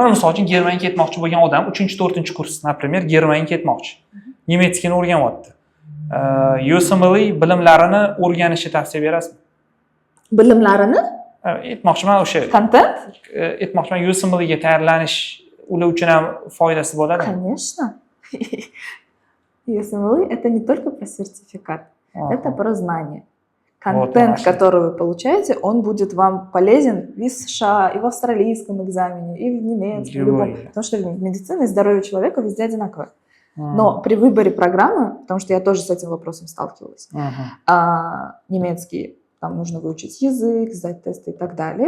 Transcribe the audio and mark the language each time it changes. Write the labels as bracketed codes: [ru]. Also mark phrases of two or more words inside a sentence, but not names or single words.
[uz] Mana misol uchun Germaniyaga ketmoqchi bo'lgan odam 3-4-kurs, например, Germaniyaga ketmoqchi. Nemetskini o'rganyapti. USMLE bilimlarini o'rganishni tavsiya berasizmi? Bilimlarini? Aytmoqchiman o'sha. [ru] Контент? [uz] Aytmoqchiman USMLEga tayyorlanish ular uchun ham foydasi bo'ladimi? [ru] Конечно. USMLE это не только про сертификат, это про знание. Контент, который вы получаете, он будет вам полезен и в США, и в австралийском экзамене, и в немецком, любом. Потому что медицина и здоровье человека везде одинаковое. Но при выборе программы, потому что я тоже с этим вопросом сталкивалась, немецкий, там нужно выучить язык, сдать тесты и так далее.